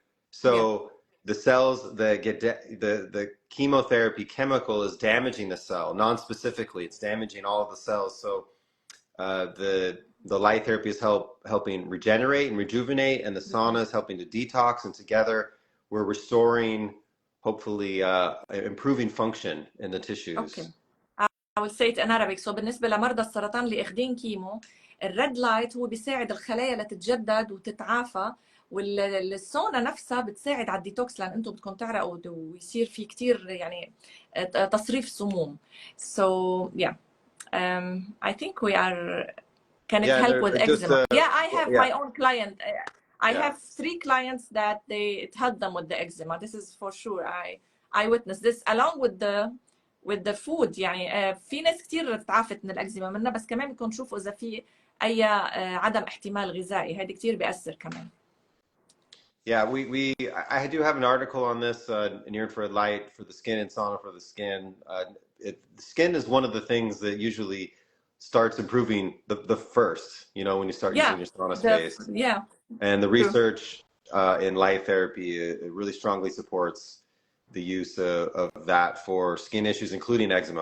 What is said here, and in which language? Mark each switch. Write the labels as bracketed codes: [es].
[en] So the cells that get the chemotherapy chemical is damaging the cell non-specifically. It's damaging all of the cells. So the light therapy is helping regenerate and rejuvenate, and the sauna is helping to detox, and together we're restoring, hopefully improving function in the tissues. Okay. I will say it in Arabic. [ar] So بالنسبة لمرضى السرطان اللي اخذين كيمو، الريد لايت هو بيساعد الخلايا لتتجدد وتتعافى، والسونا نفسها بتساعد على الديتوكس، لان انتم بدكم تعرقوا ويصير في كتير يعني تصريف سموم. [en] So yeah, I think we are. Can it help with eczema? Yeah, I have my own client. I have 3 clients that it helped them with the eczema. This is for sure. I witnessed this along with the food. [ar] يعني في ناس كتير تعافت من الأكزيما منها، بس كمان بدكم تشوفوا إذا في أي عدم احتمال غذائي، هذا كتير بيأثر كمان. [en] Yeah, I do have an article on this near infrared light for the skin and sauna for the skin. The skin is one of the things that usually starts improving the first, you know, when you start using your SaunaSpace. And the research in light therapy, it really strongly supports the use of that for skin issues, including eczema.